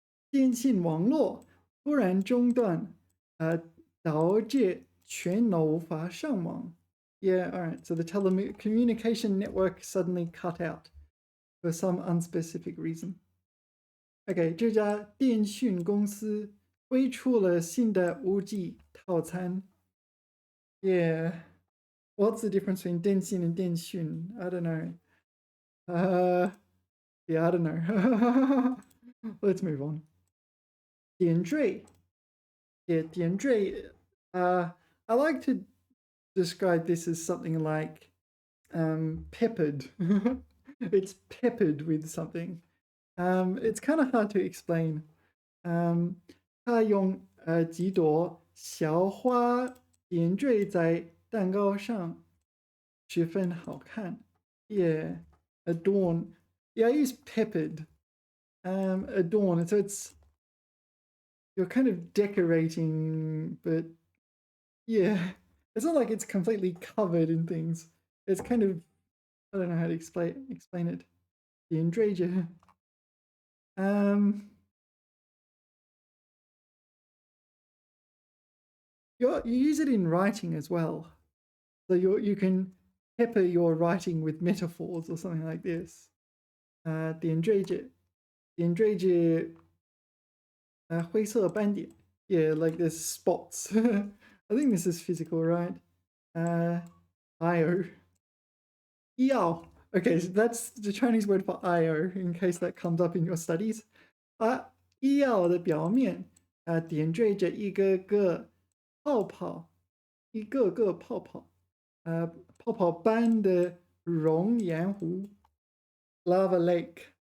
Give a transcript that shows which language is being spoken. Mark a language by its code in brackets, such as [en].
[zh] 电信网络突然中断，导致全楼无法上网。 [en] Yeah, all right. So the telecommunication network suddenly cut out for some unspecific reason. [zh] Okay, 这家电讯公司推出了新的5G 套餐。 [en] Yeah. What's the difference between 电信 and 电讯? I don't know. Yeah, I don't know. Let's move on. 点缀. Yeah, 点缀. I like to describe this as something like peppered. It's peppered with something. It's kind of hard to explain. [zh] 他用几朵小花点缀在蛋糕上，十分好看。 [en] Yeah, adorn. Yeah, I use peppered. Adorn. So you're kind of decorating, but yeah, it's not like it's completely covered in things. It's kind of, I don't know how to explain it. [zh] 点缀着. [en] You use it in writing as well. So you can pepper your writing with metaphors or something like this. [zh] 点缀着.点缀着灰色斑点. [en] Yeah, like there's spots. I think this is physical, right? IO. Yao. Okay, so that's the Chinese word for IO, in case that comes up in your studies. [zh] 药的表面点缀着一个个泡泡，一个个泡泡，泡泡般的熔岩湖 [en] （lava lake）。